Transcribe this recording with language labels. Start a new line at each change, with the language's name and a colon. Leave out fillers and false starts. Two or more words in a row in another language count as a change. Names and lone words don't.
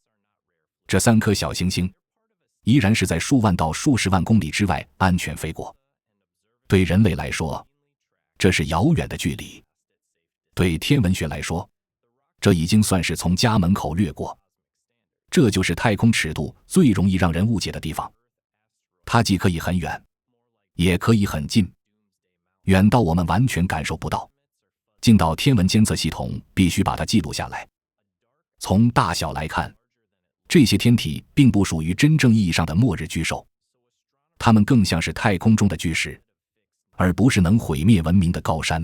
Chinese: 這3顆小行星依然是在數萬到數十萬公里之外安全飛過。對人類來說，這是遙遠的距離；對天文學來說，這已經算是從家門口掠過。這就是太空尺度最容易讓人誤解的地方，它既可以很遠，也可以很近，遠到我們完全感受不到，近到天文監測系統必須把它記錄下來。從大小來看，這些天體並不屬於真正意義上的末日巨獸，它們更像是太空中的巨石，而不是能毀滅文明的高山。